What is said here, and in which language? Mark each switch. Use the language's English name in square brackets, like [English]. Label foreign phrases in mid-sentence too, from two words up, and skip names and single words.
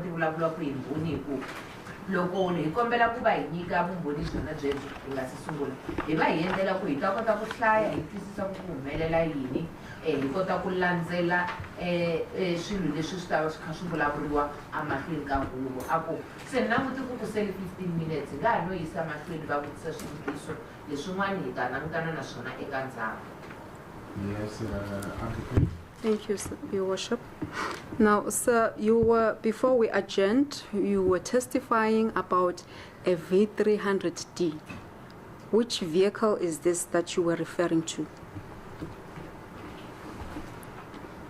[Tsonga] ti vulavulaka hi mbhoni hi ku loko hi kombela ku va hi nyika vumbhoni byona byebyo hi nga si sungula hi va hi endlela ku hi ta kota ku hlaya hi twisisa ku humelela yini hi kota ku landzela swilo leswi swi ta va swi kha swi vulavuriwa amahlweni ka huvo a ku se ni languti ku kusele 15 minutes hi nga ha no yisa mahlweni va vutisa swivutiso leswin'wana hi ta langutana na swona eka ndzhaku. [English] Yes, advocate. Thank you, sir, Your Worship. Now, sir, before we adjourned, you were testifying about a V300D. Which vehicle is this that you were referring to?